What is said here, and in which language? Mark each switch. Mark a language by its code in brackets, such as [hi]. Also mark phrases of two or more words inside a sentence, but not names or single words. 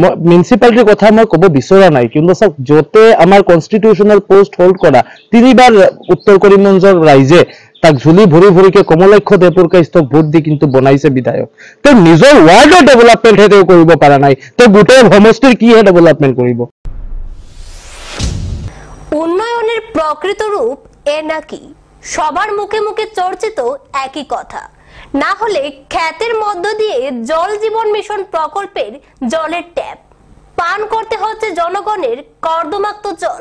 [as] মই মিউনিচিপালিটিৰ কথা মই ক'ব বিচৰা নাই, কিন্তু চাওক য'তে আমাৰ [en] constitutional post hold [as] কৰা 3বাৰ উত্তৰ কৰিমগঞ্জৰ ৰাইজে তাক ঝুলি ভৰিকে কমলাক্ষ দেৱপ্ৰকাশক ভোট দি কিন্তু বনাইছে বিধায়ক। তেওঁ নিজৰ ৱাৰ্ডৰ ডেভেলপমেণ্টহে তেওঁ কৰিব পৰা নাই, তেওঁ গোটেই সমষ্টিৰ কিহে ডেভেলপমেণ্ট কৰিব? [bn] উন্নয়নের প্রকৃত রূপ এ নাকি সবার মুখে মুখে চর্চিত একই কথা, না হলে খ্যাতের মধ্য দিয়ে জল জীবন মিশন প্রকল্পের জলের ট্যাপ পান করতে হচ্ছে জনগণের কর্দমাক্ত জল।